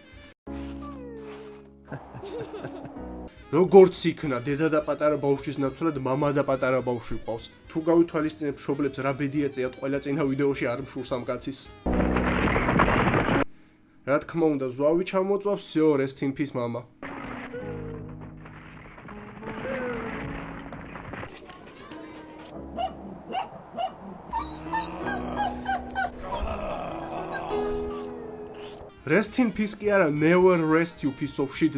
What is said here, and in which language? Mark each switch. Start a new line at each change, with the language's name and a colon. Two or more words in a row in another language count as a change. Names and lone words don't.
Georgian: როგორც იქნა, დედა და პატარა ბავშვის ნაცვლად მამა და პატარა ბავშვი ყავს. თუ გავითვალისწინებ მშობლებს რა ბედი ეწიათ ყველა წინა ვიდეოში არ მშურს ამ კაცის. რა თქმა უნდა, ზვავი ჩამოწვავს,
Russian: всё,
English: rest in peace mama. Rest in peace
Georgian: კი არა,
English: never rest you piece of shit.